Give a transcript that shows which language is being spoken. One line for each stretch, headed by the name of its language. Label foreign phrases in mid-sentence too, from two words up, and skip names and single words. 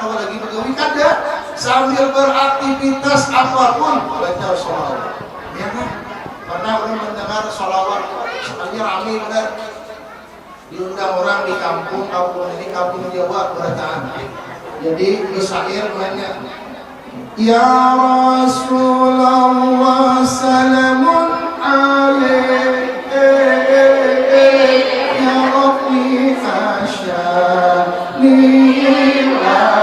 Banjar: kalau lagi begawi kada sambil beraktivitas apapun baca salawat ya kan karena orang mendengar salawat sebenarnya ramai benar diundang orang di kampung ini kampung Jawa berataan jadi bersair banyak
Arabic: يا رسول الله سلام عليك يا ربي
Banjar: asyani wa